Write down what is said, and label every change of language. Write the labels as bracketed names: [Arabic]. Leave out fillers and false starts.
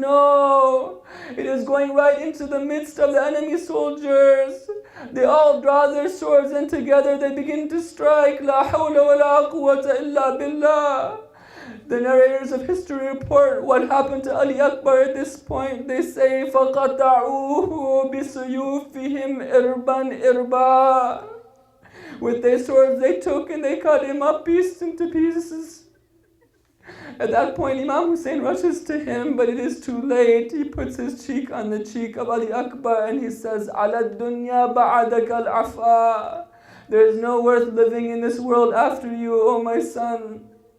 [English] No. It is going right into the midst of the enemy soldiers. They all draw their swords and together they begin to strike. [Arabic] La hawla wa la quwwata illa billah. [English] The narrators of history report what happened to Ali Akbar at this point. They say, [Arabic] فَقَطَعُوهُ بِسُيُوفِهِمْ إِرْبًا إِرْبًا. [English] With their swords they took and they cut him up piece into pieces. At that point, Imam Hussein rushes to him, but it is too late. He puts his cheek on the cheek of Ali Akbar and he says, [Arabic] عَلَى الدُّنْيَا بَعَدَكَ الْعَفَا. [English] There is no worth living in this world after you, O my son.